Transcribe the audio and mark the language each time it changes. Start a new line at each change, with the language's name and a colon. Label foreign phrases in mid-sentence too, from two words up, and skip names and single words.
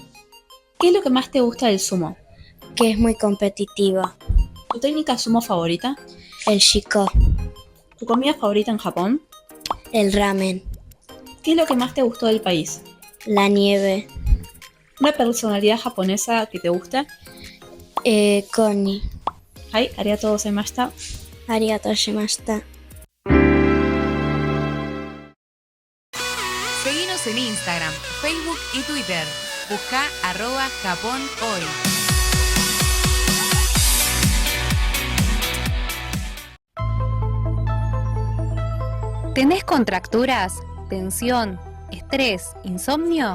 Spanish: ¿qué es lo que más te gusta del sumo? que es muy competitiva. ¿Tu técnica sumo favorita? El shiko, ¿Tu comida favorita en Japón? el ramen, ¿Qué es lo que más te gustó del país? la nieve, ¿Una personalidad japonesa que te gusta? Koni,
Japanese: はい、ありがとうございました. ありがとうしました.
Spanish: Seguinos en Instagram, Facebook y Twitter. Busca @JaponHoy. ¿Tenés contracturas, tensión, estrés, insomnio?